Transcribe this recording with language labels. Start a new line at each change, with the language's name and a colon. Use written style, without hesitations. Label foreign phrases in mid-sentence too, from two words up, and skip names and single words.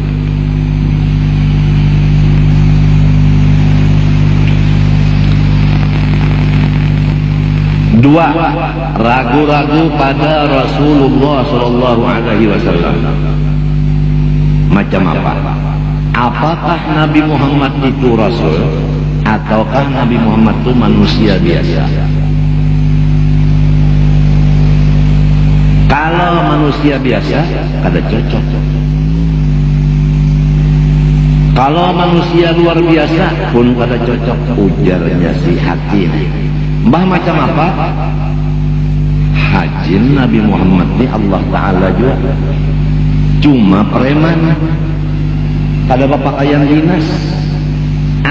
Indonesian: Dua, ragu-ragu pada Rasulullah SAW. Macam apa? Apakah Nabi Muhammad itu Rasul, ataukah Nabi Muhammad itu manusia biasa? Kalau manusia biasa,
Banjar: kada cocok.
Indonesian: Kalau manusia luar biasa pun kada cocok, ujarnya si Hakim. Mbah macam apa? Hajin Nabi Muhammad ini Allah Ta'ala juga cuma preman, kada berpakaian dinas.